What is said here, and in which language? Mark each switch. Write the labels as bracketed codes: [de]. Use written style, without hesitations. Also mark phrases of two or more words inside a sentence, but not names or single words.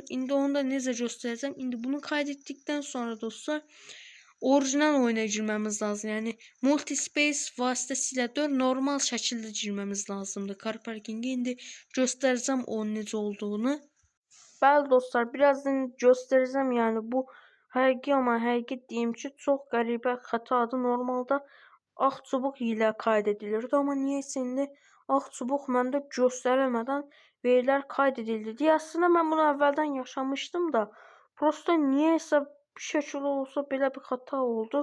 [tr] Şimdi onu da nece göstereceğim. Şimdi bunu kaydettikten sonra dostlar orijinal oyuna girmemiz lazım. Yani multispace vasıtasıyla normal şekilde girmemiz lazımdı. Car parking'e indi göstereceğim onun nece olduğunu. [az] Bəli dostlar, [tr] birazdan göstereceğim yani [az] bu həqiqi ama həqiqi deyim ki, çox qəribə xətadır. Normalda ağ çubuq ilə kaydedilirdi, amma niyəsə indi ağ çubuq məndə göstərəmədən verilər kaydedildi. Aslında mən bunu əvvəldən yaşamışdım da, prosta niyəsə bir şəkildə olsa belə bir xəta oldu.